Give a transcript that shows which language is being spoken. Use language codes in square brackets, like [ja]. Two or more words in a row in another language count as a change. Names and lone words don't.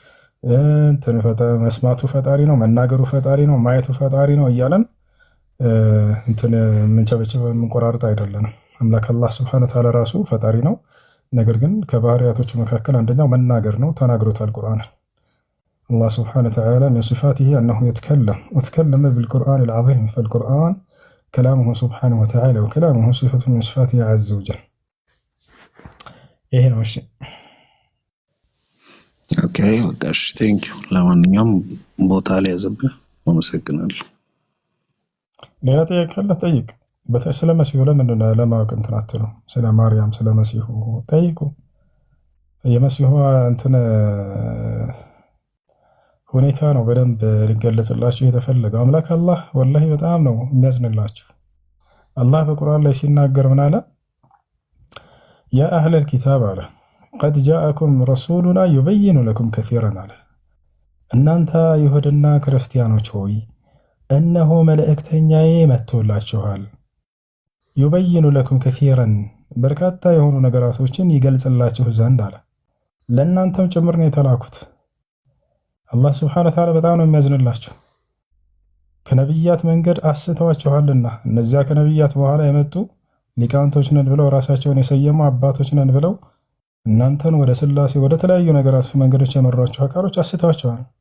[am] መስማቱ ፈጣሪ ነው፣ መናገሩ ፈጣሪ ነው፣ ማየቱ ፈጣሪ ነው እያለን እንትን የምንቸበችበ የምንቆራርጥ አይደለንም። አምላክ አላህ [ar] سبحانه وتعالى [am] ራሱ ፈጣሪ ነው። ነገር ግን ከባህሪያቶቹ መካከል አንደኛው መናገር ነው። ተናግሮታል ቁርአን። አላህ [ar] سبحانه وتعالى من صفاته أنه يتكلم بالقرآن العظيم فالقرآن كلامه سبحانه وتعالى وكلامه صفة من صفاته عز وجل. إيه هو الشيء؟ [am] اوكي ወጋሽ [en] thank you [am] ለማንኛውም ቦታ ላይ ያዘብህ አመሰግናለሁ ሌላ ጥያቄ ካለ ጠይቅ በተለይ ስለ መሲሁ ለምንድን ነው ለማወቅ እንትን አትሉ ስለ ማርያም ስለ መሲሁ ጠይቁ የመሲሁ እንትን ሁኔታ ነው በደንብ ሊገለጽላችሁ የተፈለገው አምላክ አላህ ወላሂ በጣም ነው የሚያዝንላችሁ አላህ በቁርአን ላይ ሲናገር ምን አለ [ar] يا أهل الكتاب [am] አለ [ar] قد جاءكم رسولنا يبين لكم كثيرا على [am] እናንተ ይሁድና ክርስቲያኖች ሆይ እነሆ መልእክተኛዬ መጥቶላችኋል [ar] يبين لكم [am] كثيرا በርካታ የሆኑ ነገራቶችን ይገልጽላችሁ ዘንድ አለ ለእናንተም ጭምር ነው የተላኩት አላህ [ar] سبحانه وتعالى [am] በጣም ነው የሚያዝንላችሁ ከነብያት መንገድ አስተዋችኋልና እነዚያ ከነብያት በኋላ የመጡ ሊቃውንቶች ነን ብለው ራሳቸውን የሰየሙ አባቶች ነን ብለው እናንተን ወደ ስላሴ ወደ ተለያዩ ነገራት መንገዶች የመሯቸው አካሎች አስተዋቸዋል